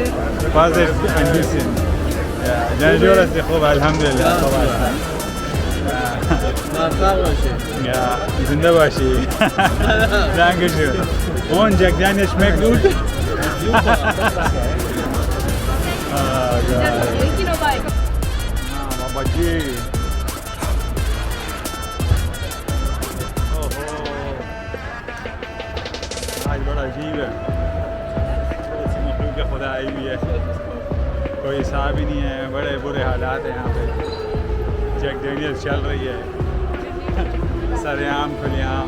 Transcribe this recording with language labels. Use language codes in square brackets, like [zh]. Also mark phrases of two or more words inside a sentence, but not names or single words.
[de] Farsi ein bisschen. Ja, Janjura ist خوب Alhamdulillah. [fa] موفق باشی. Ja, زنده باشی. Dankeschön. [de] Und Jack Daniel schmeckt gut? Oh Gott. [ur] بابا جی۔ آج بڑا عجیب ہے. ایسی مخلوق کے خدا آئی ہوئی ہے، کوئی حساب ہی نہیں ہے. بڑے برے حالات ہیں یہاں پے۔ جیک ڈینیئلز چل رہی ہے سرعام کھلےعام.